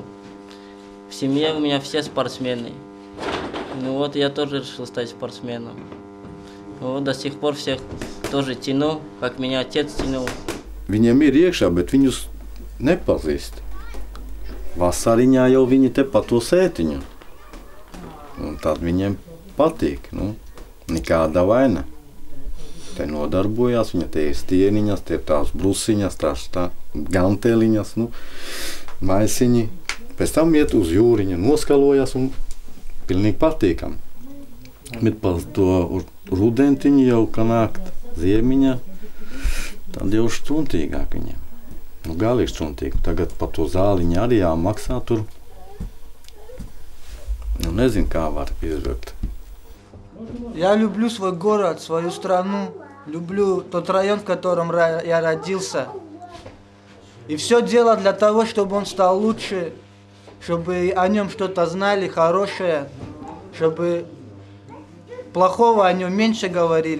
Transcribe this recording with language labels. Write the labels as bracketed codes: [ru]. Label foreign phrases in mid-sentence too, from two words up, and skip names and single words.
[ru] В семье у меня все спортсмены. Ну вот я тоже решил стать спортсменом. Вот до сих пор всех тоже тяну, как меня отец тянул. [lv] Viņiem ir iekšā, bet viņus nepazīst. Vasariņā jau viņi te pa to sētiņu. Un tad viņiem patīk, nu, nekāda vaina. Te nodarbojās, viņa te ir stieniņas, te ir tās brusiņas, tās ganteliņas, nu, maisiņi. Pēc tam iet uz jūriņu, noskalojas un pilnīgi patīkam. Bet par to rudentiņu jau, ka nākt ziemiņa, tad jau šķuntīgāk viņiem. Nu, galīgi šķuntīgi. Tagad par to zāliņu arī jāmaksā tur. Nu, nezinu, kā var izvilkt. [ru] Я люблю свой город, свою страну, люблю тот район, в котором я родился. И все дело для того, чтобы он стал лучше, чтобы о нем что-то знали хорошее, чтобы плохого о нем меньше говорили.